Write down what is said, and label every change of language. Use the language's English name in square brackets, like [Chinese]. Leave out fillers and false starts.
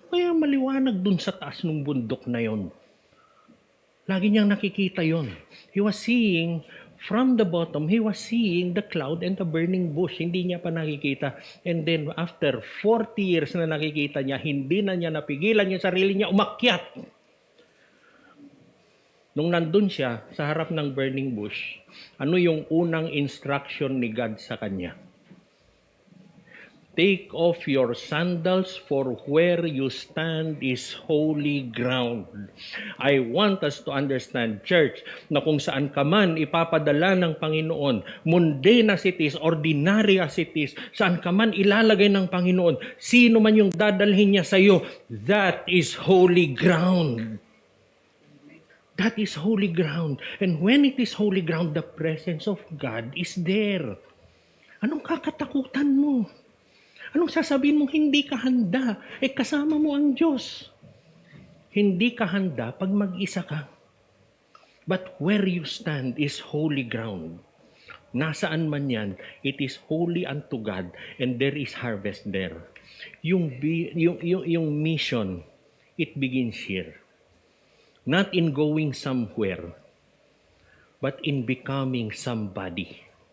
[Filipino] Kaya maliwanag dun sa taas ng bundok na yon. Lagi niyang nakikita yon. [English] He was seeing from the bottom, he was seeing the cloud and the burning bush. [Filipino] Hindi niya pa nakikita. [English] And then after 40 years [Filipino] na nakikita niya, hindi na niya napigilan yung sarili niya umakyat. Nung nandun siya sa harap ng burning bush, ano yung unang instruction ni God sa kanya? [English] Take off your sandals, for where you stand is holy ground. I want us to understand, church, [Filipino] na kung saan ka man ipapadala ng Panginoon, [English] mundane as it is, ordinary as it [Filipino] is, saan ka man ilalagay ng Panginoon, sino man yung dadalhin niya sa iyo, [English] that is holy ground. That is holy ground. And when it is holy ground, the presence of God is there. [Filipino] Anong kakatakutan mo? Anong sasabihin mo? Hindi ka handa. Kasama mo ang Diyos. Hindi ka handa pag mag-isa ka. [English] But where you stand is holy ground. [Filipino] Nasaan man yan, [English] it is holy unto God and there is harvest there. Yung mission, it begins here. Not in going somewhere, but in becoming somebody.